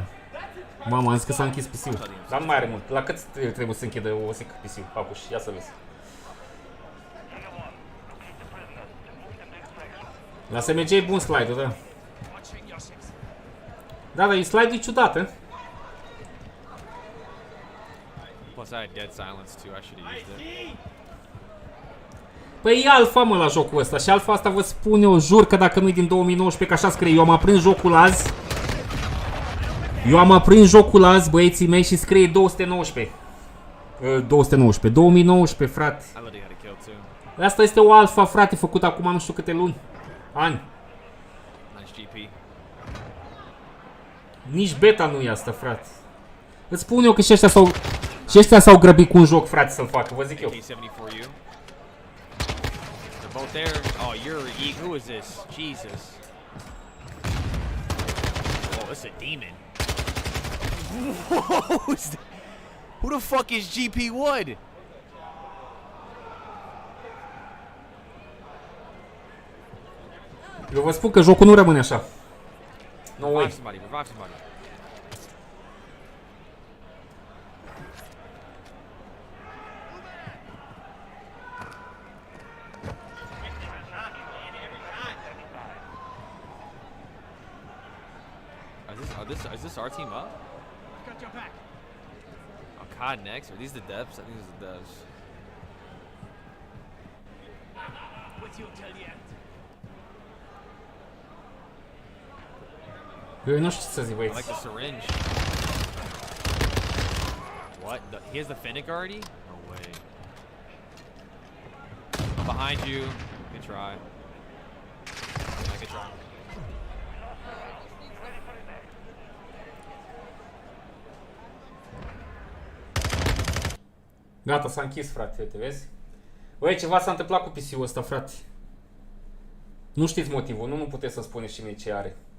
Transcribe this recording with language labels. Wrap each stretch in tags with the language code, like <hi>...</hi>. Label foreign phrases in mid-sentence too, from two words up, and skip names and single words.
<ro>Mama, am zis că s-a închis PC-ul, dar nu mai are mult. La cât trebuie să închidă o sică PC-ul, Papuș, ia să vezi. La SMG e bun slide-ul, da. Da, dar slide-ul e ciudat, eh?</ro> <en>Plus I had dead silence too, I should have used it.</en> <ro>Păi e alfa, mă, la jocul ăsta și alfa asta vă spun eu, jur că dacă nu-i din 2019, că așa scrie, eu am aprins jocul azi. Eu am aprins jocul azi, băieții mei, și scrie 219. 2019, frate. Asta este o alfa, frate, făcută acum nu știu câte luni, ani. Nici beta nu e asta, frate. Îți spun eu că și ăștia s-au grăbit cu un joc, frate, să-l facă, vă zic eu.</ro> <en>Both there. Oh, you're who is this? Jesus. Oh, it's a demon. Who the fuck is GP Wood?</en> <ro>Eu vă spun că jocul nu rămâne așa.</ro> <en>No way. Revive somebody. Is this our team up? Oh, COD next? Are these the devs? I think these are the devs.</en> <ro>Eu nu știu ce să zic, băieți.</ro> <en>I like the syringe. What? He has the Fennec already? No way. I'm behind you. Good try. Yeah, good try.</en> <ro>Gata, s-a închis, frate, uite, vezi? Băi, ceva s-a întâmplat cu PC-ul ăsta, frate. Nu știți motivul, nu puteți să spuneți și mie ce are.</ro>